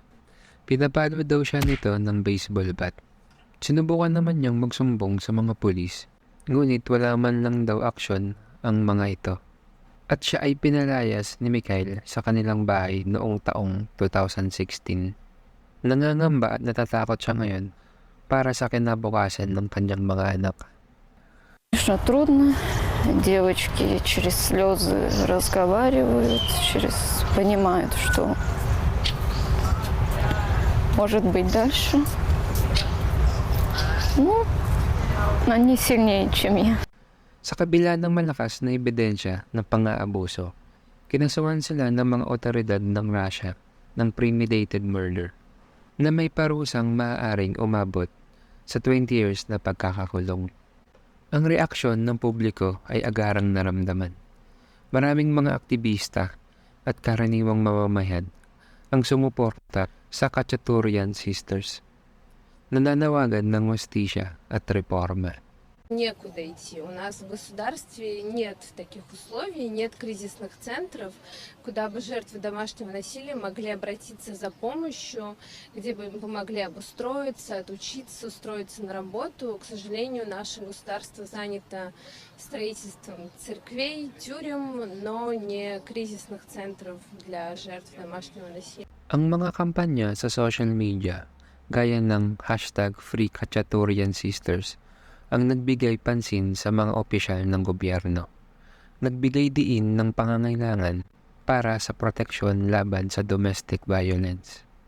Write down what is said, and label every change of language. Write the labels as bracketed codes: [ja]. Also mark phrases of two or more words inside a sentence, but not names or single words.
[tl] Pinapalo daw siya nito ng baseball bat. Sinubukan naman niyang magsumbong sa mga pulis, ngunit wala man lang daw aksyon ang mga ito. At siya ay pinalayas ni Mikhail sa kanilang bahay noong taong 2016. Nangangamba at natatakot siya ngayon para sa kinabukasan ng kanyang mga anak. [ru] Конечно, трудно. Девочки через слезы разговаривают, понимают, что может быть дальше. Ну, они сильнее, чем я. [tl] Sa kabila ng malakas na ebidensya ng pang-aabuso, kinasuhan sila ng mga otoridad ng Russia ng [en] premeditated murder [tl] na may parusang maaaring umabot sa 20 years na pagkakakulong. Ang reaksyon ng publiko ay agarang naramdaman. Maraming mga aktivista at karaniwang mamamayan ang sumuporta sa Cacciaturian Sisters, nananawagan ng hustisya at reforma. [ru] Некуда идти. У нас в государстве нет таких условий, нет кризисных центров, куда бы жертвы домашнего насилия могли обратиться за помощью, где бы им помогли обустроиться, отучиться, устроиться на работу. К сожалению, наше государство занято строительством церквей, тюрем, но не кризисных центров для жертв домашнего насилия. [tl] Ang mga kampanya sa [en] social media, [tl] gaya ng #FreeKhatchaturianSisters, ang nagbigay pansin sa mga opisyal ng gobyerno. Nagbigay diin ng pangangailangan para sa proteksyon laban sa [en] domestic violence.